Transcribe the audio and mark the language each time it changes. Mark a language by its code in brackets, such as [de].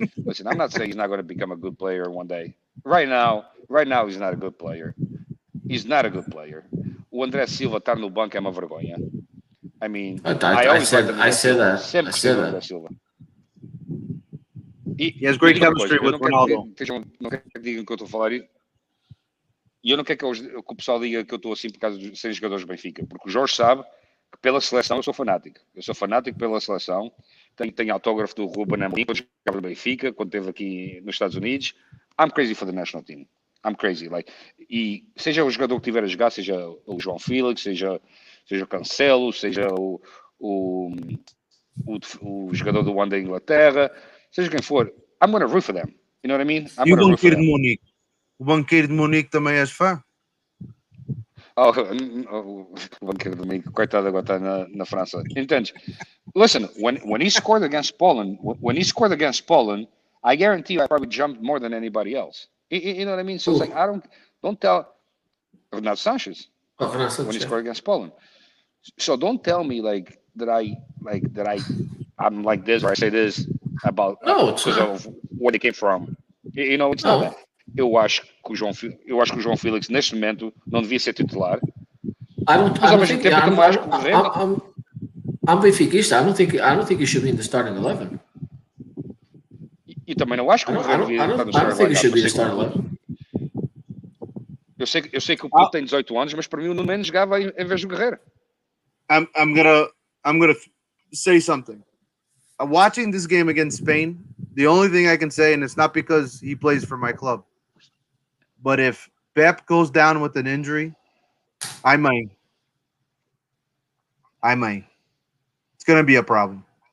[en] Listen, I'm not saying he's not going to become a good player one day. Right now, he's not a good player. He's not a good player. [pt] O André Silva estar no banco é uma vergonha. [en] I mean, I said that. [pt] Sempre gostei do André Silva. [en] He has great chemistry with Ronaldo. [pt] Não quero que digam que eu estou a falar isso. E eu não quero que o pessoal diga que eu estou assim por causa de serem jogadores do Benfica. Porque o Jorge sabe que pela seleção eu sou fanático. Eu sou fanático pela seleção. Tenho autógrafo do Ruben Amorim quando jogava no Benfica, quando esteve aqui nos Estados Unidos. [en] I'm crazy for the national team. I'm crazy. [pt] E seja o jogador que estiver a jogar, seja o João Félix, seja o Cancelo, seja o jogador do One da Inglaterra, seja quem for, [en] I'm going to root for them. You know what I mean? [pt] E o Banqueiro de Munique? O Banqueiro de Munique também és fã? O Banqueiro de Munique, coitado, agora está na França. Entende? [en] Listen, when he scored against Poland, I guarantee you I probably jumped more than anybody else. You know what I mean? So it's like, don't tell Renato Sanchez when he scored against Poland. So don't tell me that I'm like this or I say this about because of where they came from. You know, it's not that. [pt] Eu acho que o João Félix neste momento não devia ser titular. Mas ao mesmo tempo também acho que o Guerreiro. [en] I'm Benfiquista. I don't think he should be in the starting 11. [pt] E também não acho que o Guerreiro devia estar no starting 11. [en] I don't think he should be in the starting 11. [pt] Eu sei que o Puto tem 18 anos, mas para mim o Nuno Mendes jogava em vez do Guerreiro. [en] I'm gonna say something. Watching this game against Spain, the only thing I can say, and it's not because he plays for my club, but if Pep goes down with an injury, I might. It's gonna be a problem.